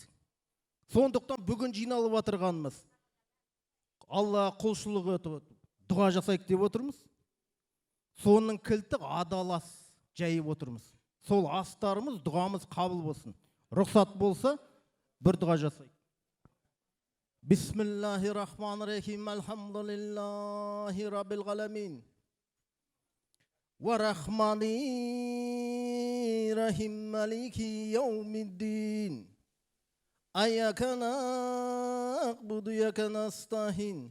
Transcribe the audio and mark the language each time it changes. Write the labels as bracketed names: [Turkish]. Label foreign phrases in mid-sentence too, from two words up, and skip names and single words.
[Kazakh] Сондықтан бүгін жиналып отырғанымыз Алла құлшылық етіп дұға жасайық деп отырмыз. Соның кілті адалас жайып отырмыз. Сол астарымыз, дұғамыз қабыл болсын. Рұқсат болса бір дұға жасайық. [Arabic] بسم الله الرحمن الرحيم. الحمد لله رب العالمين. والرحمن الرحيم. مالك يوم الدين. إياك نعبد وإياك نستعين.